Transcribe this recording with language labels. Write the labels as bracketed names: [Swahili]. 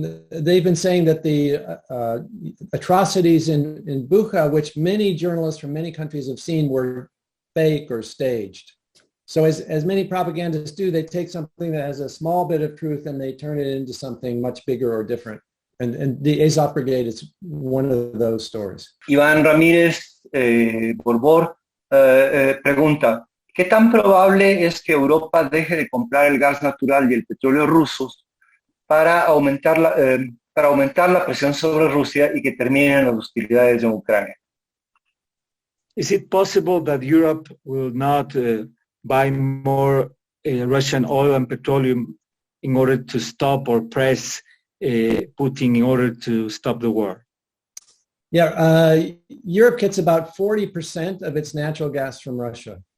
[English] They've been saying that the atrocities in Bucha, which many journalists from many countries have seen, were fake or staged. So as many propagandists do, they take something that has a small bit of truth and they turn it into something much bigger or different. And the Azov Brigade is one of those stories. [Spanish] Iván Ramírez Borbor pregunta, ¿qué tan probable es que Europa deje de comprar el gas natural y el petróleo rusos para aumentar la presión sobre Rusia y que terminen las hostilidades en Ucrania? [English] Is it possible that Europe will not buy more Russian oil and petroleum in order to stop or press Putin in order to stop the war? Yeah, Europe gets about 40% of its natural gas from Russia.